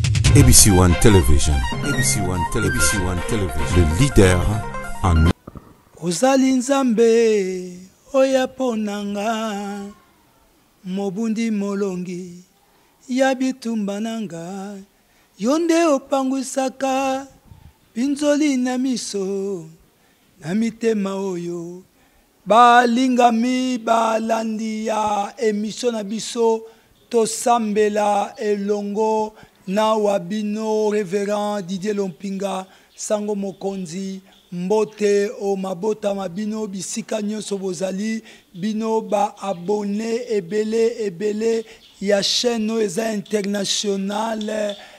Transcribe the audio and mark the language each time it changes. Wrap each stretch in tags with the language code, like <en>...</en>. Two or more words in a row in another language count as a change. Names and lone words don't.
<en>ABC One Television. ABC One Television. ABC One Television.</en> <fr>Le leader en...</fr> <ln>Ozali nzambe oya ponanga mobundi molongi ya bitumba nanga yonde opangwisaka pinzoli na miso na mitema oyo balingami balandi ya emission na biso tosambela elongo na wabino Révérend Didier Lompinga sango mokonzi mbote o mabota mabino bisika nyonso bozali bino ba abonné ebele ya chaîne eza internationale</ln>